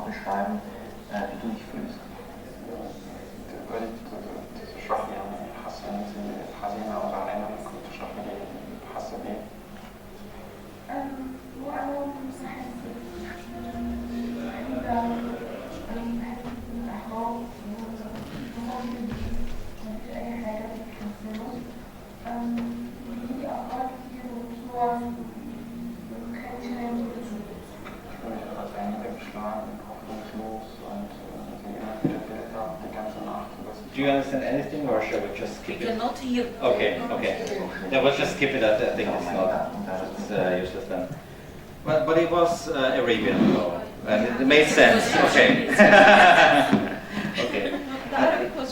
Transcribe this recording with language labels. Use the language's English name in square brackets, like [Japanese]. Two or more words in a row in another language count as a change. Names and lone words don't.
[German] beschreiben, wie du dich fühlst. [Arabic] تقدري تشرحي يعني حاسة إن أنت حزينة أو زعلانة ممكن تشرحي لي حاسة بإيه؟ وأنا مش حاسة بالإحباط مفيش أي حاجة بتحسنه بيجيلي أفكار كتير وصور مخليش أنام [German] Also eigentlich schlagen, hoffnungslos und die immer wieder Bilder die ganze Nacht. [English] Do you understand anything, or shall we just We skip it? cannot hear. Okay, okay. Yeah, we'll just skip it. I think it's not. It's useless then. But it was Arabian, though, and it made sense. Okay. Okay. The Arabic was good, actually.